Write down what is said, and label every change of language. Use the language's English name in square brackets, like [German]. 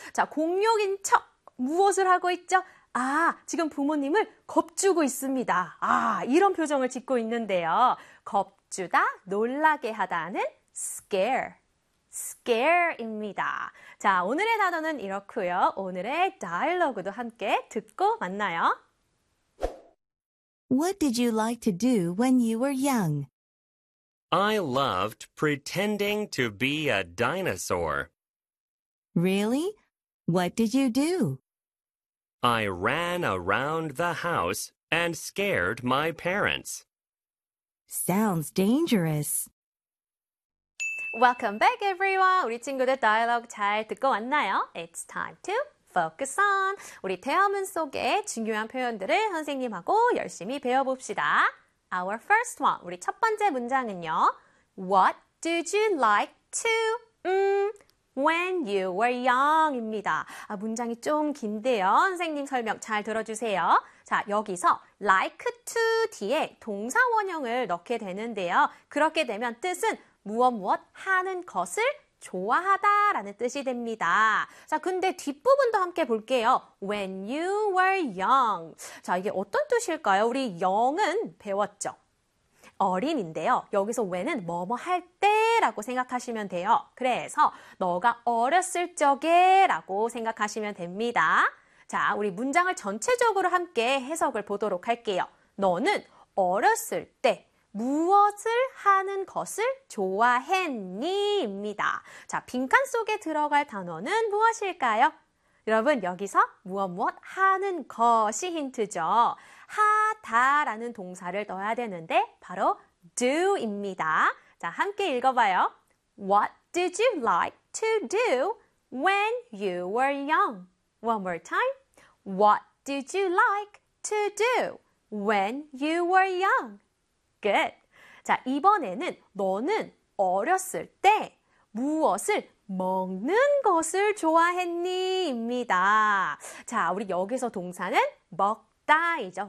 [Korean] 자, 공룡인 척 무엇을 하고 있죠? 아, 지금 부모님을 겁주고 있습니다. 아, 이런 표정을 짓고 있는데요. 겁주다, 놀라게 하다는 scare. Scare입니다. 자, 오늘의 단어는 이렇고요. 오늘의 다이얼로그도 함께 듣고 만나요. [English] What did you like to do when you were young? I loved pretending to be a dinosaur. Really? What did you do? I ran around the house and scared my parents. Sounds dangerous. Welcome back, everyone. [Korean] 우리 친구들 다이얼로그 잘 듣고 왔나요? [English] It's time to focus on. [Korean] 우리 대화문 속에 중요한 표현들을 선생님하고 열심히 배워봅시다. [English] Our first one, [Korean] 우리 첫 번째 문장은요. [English] What did you like to, when you were young? [Korean] 입니다. 아, 문장이 좀 긴데요. 선생님 설명 잘 들어주세요. 자, 여기서 like to 뒤에 동사 원형을 넣게 되는데요. 그렇게 되면 뜻은 무엇 무엇 하는 것을 좋아하다 라는 뜻이 됩니다. 자, 근데 뒷부분도 함께 볼게요. [English] When you were young. [Korean] 자, 이게 어떤 뜻일까요? 우리 young은 배웠죠. 어린인데요. 여기서 when은 뭐뭐 할 때 라고 생각하시면 돼요. 그래서 너가 어렸을 적에 라고 생각하시면 됩니다. 자, 우리 문장을 전체적으로 함께 해석을 보도록 할게요. 너는 어렸을 때 무엇을 하는 것을 좋아했니? 입니다. 자, 빈칸 속에 들어갈 단어는 무엇일까요? 여러분, 여기서 무엇 무엇 하는 것이 힌트죠. 하다라는 동사를 넣어야 되는데 바로 do입니다. 자, 함께 읽어봐요. [English] What did you like to do when you were young? One more time. What did you like to do when you were young? Good. [Korean] 자, 이번에는 너는 어렸을 때 무엇을 먹는 것을 좋아했니? 입니다. 자, 우리 여기서 동사는 먹다이죠.